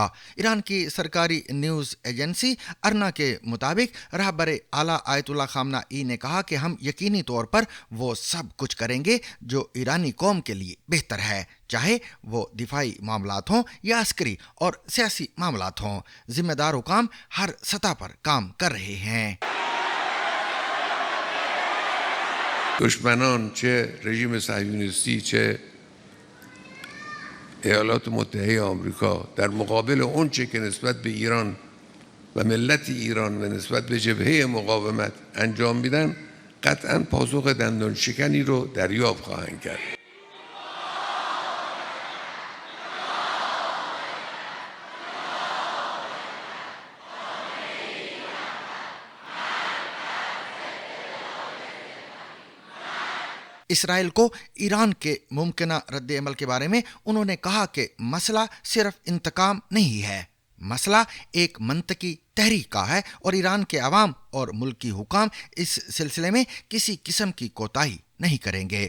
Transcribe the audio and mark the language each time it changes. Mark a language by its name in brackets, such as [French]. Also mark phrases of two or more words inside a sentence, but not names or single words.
[Urdu] ایران کی سرکاری [English] news agency [Urdu] ارنا کے مطابق رہبر اعلیٰ آیت اللہ خامنہ ای نے کہا کہ ہم یقینی طور پر وہ سب کچھ کریں گے جو ایرانی قوم کے لیے بہتر ہے، چاہے وہ دفاعی معاملات ہوں یا عسکری اور سیاسی معاملات ہوں. ذمہ دار حکام ہر سطح پر کام کر رہے ہیں. [Persian] دشمنان چه رژیم صهیونیستی چه ایالات متحده آمریکا در مقابل اون چه که نسبت به ایران و ملت ایران و نسبت به جبهه مقاومت انجام میدن قطعا پاسخ دندان شکنی رو دریافت خواهند کرد. [Urdu] اسرائیل کو ایران کے ممکنہ ردعمل کے بارے میں انہوں نے کہا کہ مسئلہ صرف انتقام نہیں ہے، مسئلہ ایک منطقی تحریک کا ہے اور ایران کے عوام اور ملکی حکام اس سلسلے میں کسی قسم کی کوتاہی نہیں کریں گے.